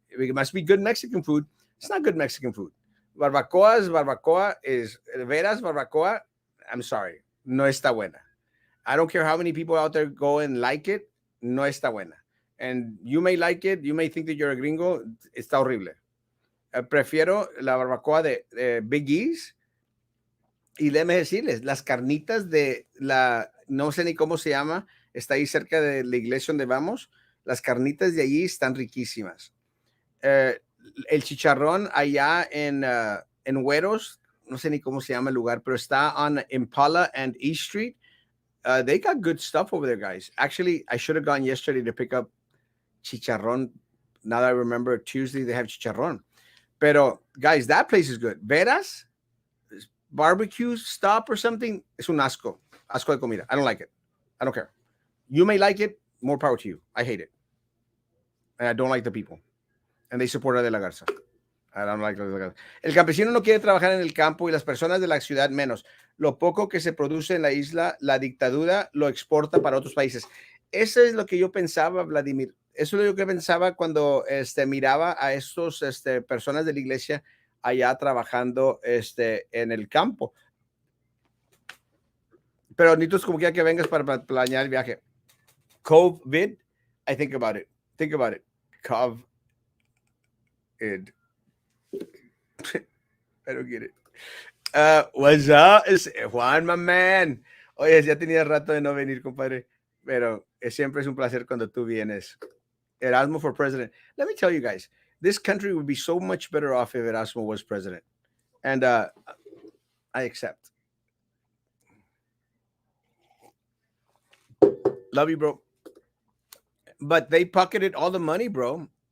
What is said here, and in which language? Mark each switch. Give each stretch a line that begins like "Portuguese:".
English: It must be good Mexican food. It's not good Mexican food. Barbacoa is Veras barbacoa. I'm sorry,
Spanish: no está buena.
English: I don't care how many people out there go and like it, no está buena. And you may like it, you may think that you're a gringo,
Spanish: está horrible. Prefiero la barbacoa de Big E's. Y déjeme decirles, las carnitas de la, no sé ni cómo se llama, está ahí cerca de la iglesia donde vamos, las carnitas de allí están riquísimas. Eh, el chicharrón allá en Güeros, no sé ni cómo se llama el lugar, pero está
English: on Impala and East Street. They got good stuff over there, guys. Actually, I should have gone yesterday to pick up chicharrón. Now that I remember, Tuesday they have chicharrón. Pero, guys, that place is good. Veras, barbecue stop or something,
Spanish: es un asco. Asco de comida.
English: I don't like it. I don't care. You may like it. More power to you. I hate it. And I don't like the people. And they support a De La Garza. I don't like De La Garza.
Spanish: El campesino no quiere trabajar en el campo y las personas de la ciudad menos. Lo poco que se produce en la isla, la dictadura lo exporta para otros países. Eso es lo que yo pensaba, Vladimir. Eso es lo que pensaba cuando miraba a estos personas de la iglesia allá trabajando en el campo. Pero necesito como que vengas para planear el viaje.
English: COVID, I think about it. Think about it. COVID. I don't get it. What's up? Es Juan, my man.
Spanish: Oye, ya tenía rato de no venir, compadre. Pero siempre es un placer cuando tú vienes.
English: Erasmo for president. Let me tell you guys, this country would be so much better off if Erasmo was president. And I accept. Love you, bro. But they pocketed all the money, bro.